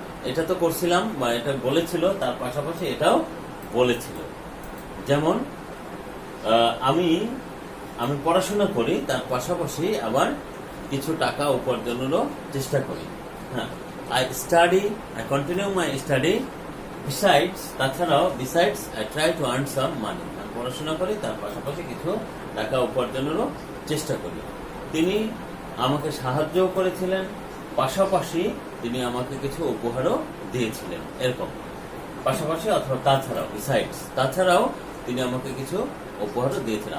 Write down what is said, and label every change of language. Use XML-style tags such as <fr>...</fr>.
<bn>এটা তো করছিলাম, বা এটা বলেছিল, তার পাশাপাশি এটাও বলেছিল। যেমন আমি পড়াশোনা করি, তার পাশাপাশি আবার কিছু টাকা উপার্জনেরও চেষ্টা করি। হ্যাঁ,</bn> <en>I continue my study.</en> <bn>তাছাড়াও</bn> <en>I try to earn some money.</en> <bn>আমি পড়াশোনা করি, তার পাশাপাশি কিছু টাকা উপার্জনেরও চেষ্টা করি। তিনি আমাকে সাহায্য করেছিলেন, পাশাপাশি তিনি আমাকে কিছু উপহারও দিয়েছিলেন। এরকম পাশাপাশি অথবা তাছাড়াও তিনি আমাকে কিছু উপহারও দিয়েছিলেন।</bn>